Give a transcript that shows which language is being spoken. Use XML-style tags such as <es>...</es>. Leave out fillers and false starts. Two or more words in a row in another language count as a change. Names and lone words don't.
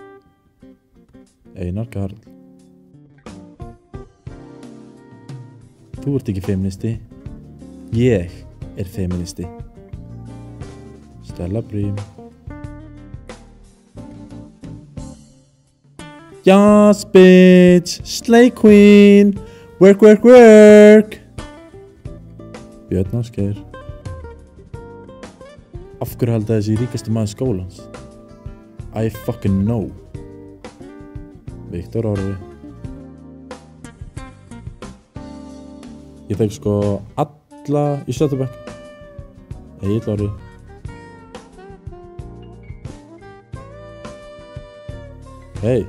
<is>Einar Karl. Þú ert ekki feministi. Ég er feministi. Stella Brím.</is> <en>Yes, bitch! Slay queen! Work, work, work!</en> <is>Björn Ásgeir. Af hverju halda þessi ríkasti maður skólans?</is> <en>I fucking know.</en> <is>Viktor Orri. Ég þekki sko alla í Sjötabekk. Egill Orri. Hey.</is>